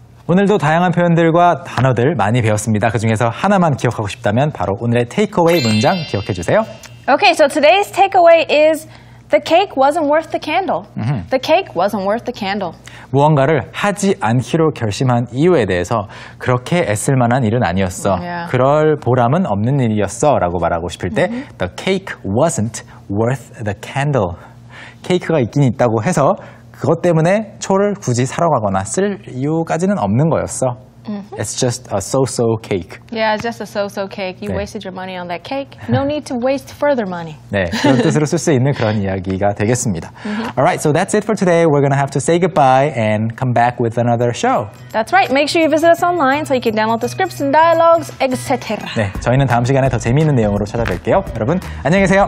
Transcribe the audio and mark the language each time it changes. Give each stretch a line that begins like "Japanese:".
Korean: 오늘도 다양한 표현들과 단어들 많이 배웠습니다. 그중에서 하나만 기억하고 싶다면 바로 오늘의 테이크어웨이 문장 기억해 주세요.
English: Okay, so today's takeaway is the cake wasn't worth the candle. The cake wasn't worth the candle.
Korean: 무언가를 하지 않기로 결심한 이유에 대해서 그렇게 애쓸 만한 일은 아니었어.
English: Yeah.
Korean: 그럴 보람은 없는 일이었어 라고 말하고 싶을 때
English: The cake wasn't worth the candle.
Korean: 케이크가 있긴 있다고 해서 그것 때문에 초를 굳이 사러 가거나 쓸 이유까지는 없는 거였어.
English: It's just a so-so cake. Yeah, it's just a so-so cake. You wasted your money on that cake. No need to waste further money.
Korean: 네, 그런 뜻으로 쓸 수 있는 그런 이야기가 되겠습니다.
English: Alright, so that's it for today. We're going to have to say goodbye and come back with another show. That's right. Make sure you visit us online so you can download the scripts and dialogues, etc.
Korean: 네, 저희는 다음 시간에 더 재미있는 내용으로 찾아뵐게요. 여러분, 안녕히 계세요.